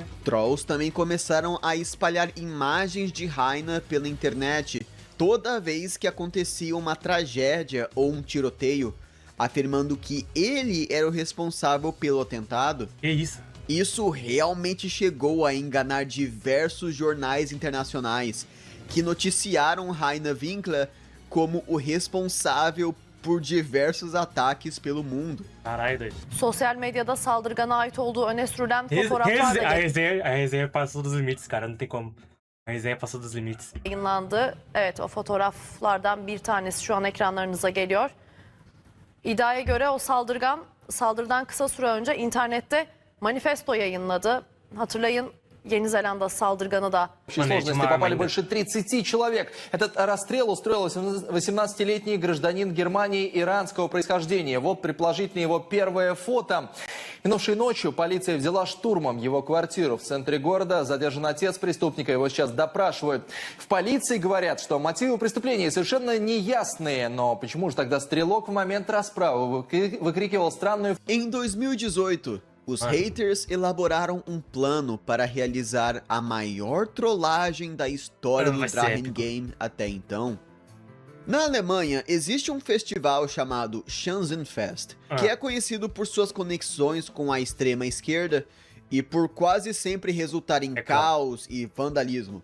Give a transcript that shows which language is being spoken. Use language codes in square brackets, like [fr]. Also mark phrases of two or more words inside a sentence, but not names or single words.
[pt] Trolls também começaram a espalhar imagens de Rainer pela internet toda vez que acontecia uma tragédia ou um tiroteio, afirmando que ele era o responsável pelo atentado. Que isso? Isso realmente chegou a enganar diversos jornais internacionais, que noticiaram Rainer Winkler como o responsável por diversos ataques pelo mundo. Caralho, doido. [tr] Sosyal medyada saldırgana ait olduğu öne sürülen fotoğraflar [pt] A da resenha passou dos limites, cara. Não tem como. A resenha passou dos limites. [tr] yayınlandı. Evet, o fotoğraflardan bir tanesi şu an ekranlarınıza geliyor. İddiaya göre o saldırıdan kısa süre önce internette manifesto yayınladı. Hatırlayın, Yeni Zelanda saldırganı da. [ru] В общей сложности попали больше 30 человек. Этот расстрел устроил 18-летний гражданин Германии иранского происхождения. Вот предположительно его первое фото. Минувшей ночью полиция взяла штурмом его квартиру в центре города. Задержан отец преступника, его сейчас допрашивают. В полиции говорят, что мотивы преступления совершенно неясные. Но почему же тогда стрелок в момент расправы выкрикивал странную... [pt] Em 2018, os haters elaboraram um plano para realizar a maior trollagem da história do Drachen Game até então. Na Alemanha, existe um festival chamado Schanzenfest, que é conhecido por suas conexões com a extrema esquerda e por quase sempre resultar em caos e vandalismo.